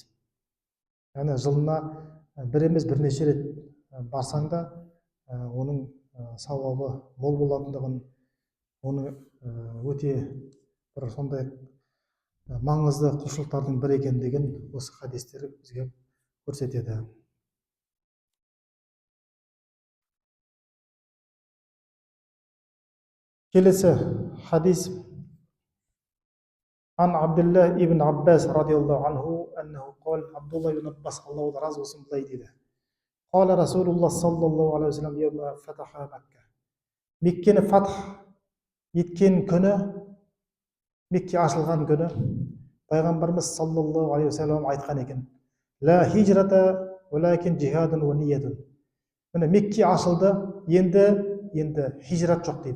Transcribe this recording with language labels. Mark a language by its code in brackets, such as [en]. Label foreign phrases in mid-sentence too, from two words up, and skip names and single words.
[kk] Яғни жылына бір емес бірнеше рет барсаң да оның сауабы мол болатындығын, оны өте бір сондай маңызды құлшылықтардың бірі екендігін осы хадистер бізге көрсетеді. [ar] Келесі хадис عن عبد الله بن عباس رضي الله عنه أنه قال, [kk] Абдулла ибн Аббас, Аллаху разы болсын, былай дейді: [ar] قال رسول الله صلى الله عليه وسلم يوم فتح مكة. [kk] Меккені фатх еткен күні, Мекке ашылған күні, пайғамбарымыз [ar] صلى الله عليه وسلم [kk] айтқан екен: [ar] لا هجرة ولكن جهاد ونية. [kk] Міне Мекке ашылды, енді хижрат жоқ дейді.